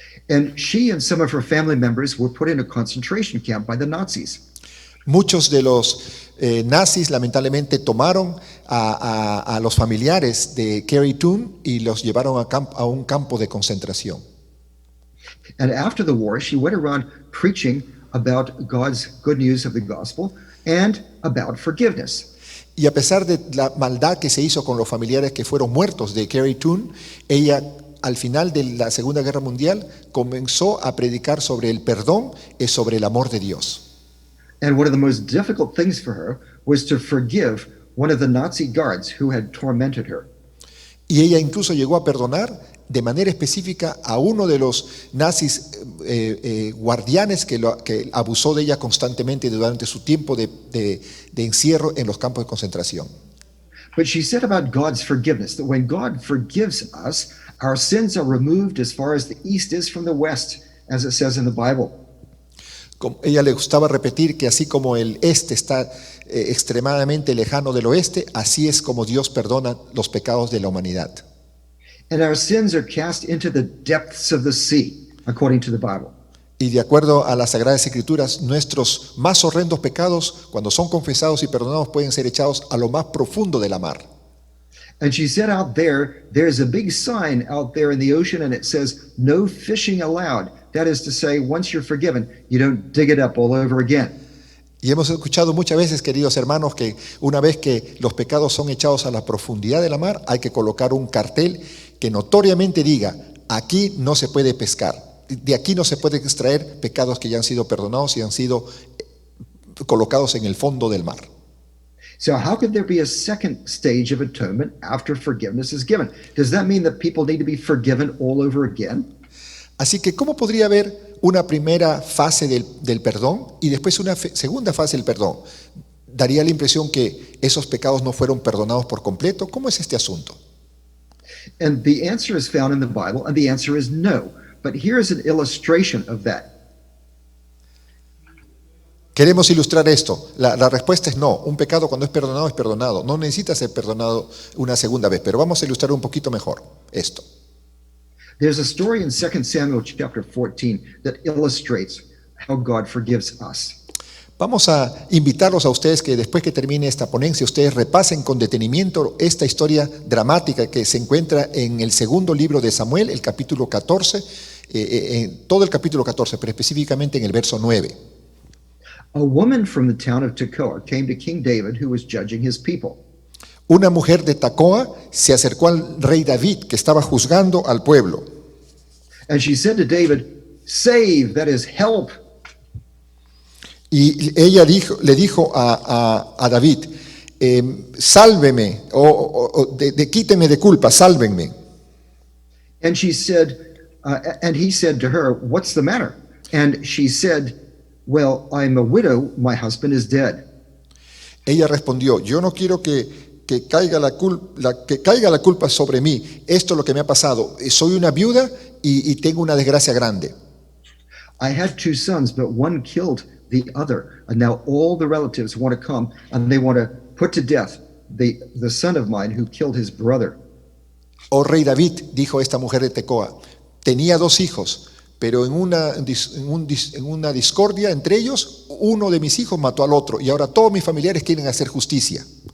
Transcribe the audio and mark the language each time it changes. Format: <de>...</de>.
<en>And she and some of her family members were put in a concentration camp by the Nazis.</en> <es>Muchos de los nazis lamentablemente tomaron a los familiares de Corrie ten y los llevaron a un campo de concentración.</es> <en>And after the war, she went around preaching about God's good news of the gospel and about forgiveness.</en> <es>Y a pesar de la maldad que se hizo con los familiares que fueron muertos de Corrie ten, ella al final de la Segunda Guerra Mundial comenzó a predicar sobre el perdón y sobre el amor de Dios.</es> <en>And one of the most difficult things for her was to forgive one of the Nazi guards who had tormented her.</en> <es>Y ella incluso llegó a perdonar de manera específica a uno de los nazis guardianes que abusó de ella constantemente durante su tiempo de encierro en los campos de concentración.</es> <en>But she said about God's forgiveness, that when God forgives us, our sins are removed as far as the east is from the west, as it says in the Bible.</en> <es>Ella le gustaba repetir que así como el este está extremadamente lejano del oeste, así es como Dios perdona los pecados de la humanidad.</es> <en>And our sins are cast into the depths of the sea, according to the Bible.</en> <es>Y de acuerdo a las Sagradas Escrituras, nuestros más horrendos pecados, cuando son confesados y perdonados, pueden ser echados a lo más profundo de la mar.</es> <en>And she said out there, there's a big sign out there in the ocean, and it says, no fishing allowed. That is to say, once you're forgiven, you don't dig it up all over again.</en> <es>Y hemos escuchado muchas veces, queridos hermanos, que una vez que los pecados son echados a la profundidad de la mar, hay que colocar un cartel que notoriamente diga, aquí no se puede pescar, de aquí no se puede extraer pecados que ya han sido perdonados y han sido colocados en el fondo del mar.</es> <en>So how could there be a second stage of atonement after forgiveness is given? Does that mean that people need to be forgiven all over again?</en> <es>Así que, ¿cómo podría haber una primera fase del perdón y después una segunda fase del perdón? Daría la impresión que esos pecados no fueron perdonados por completo. ¿Cómo es este asunto?</es> <en>And the answer is found in the Bible, and the answer is no. But here's an illustration of that.</en> <es>Queremos ilustrar esto. La respuesta es no. Un pecado cuando es perdonado es perdonado. No necesita ser perdonado una segunda vez, pero vamos a ilustrar un poquito mejor esto.</es> <en>There's a story in 2 Samuel chapter 14 that illustrates how God forgives us.</en> <es>Vamos a invitarlos a ustedes que después que termine esta ponencia, ustedes repasen con detenimiento esta historia dramática que se encuentra en el segundo libro de Samuel, el capítulo 14, en todo el capítulo 14, pero específicamente en el verso 9.</es> <en>A woman from the town of Tekoa came to King David, who was judging his people.</en> <es>Una mujer de Tecoa se acercó al rey David, que estaba juzgando al pueblo.</es> <en>And she said to David, "Save, that is, help."</en> <es>Y ella le dijo a David, sálveme, quíteme de culpa, sálvenme.</es> <en>And she said, and he said to her, "What's the matter?" And she said, "Well, I'm a widow, my husband is dead."</en> <es>Ella respondió, yo no quiero que caiga la culpa sobre mí. Esto es lo que me ha pasado. Soy una viuda y tengo una desgracia grande.</es> <en>I had 2 sons, but one killed the other. And now all the relatives want to come and they want to put to death the son of mine who killed his brother.</en> <es>Oh rey David, dijo esta mujer de Tecoa, tenía 2 hijos, pero en una discordia entre ellos, uno de mis hijos mató al otro y ahora todos mis familiares quieren hacer justicia.</es>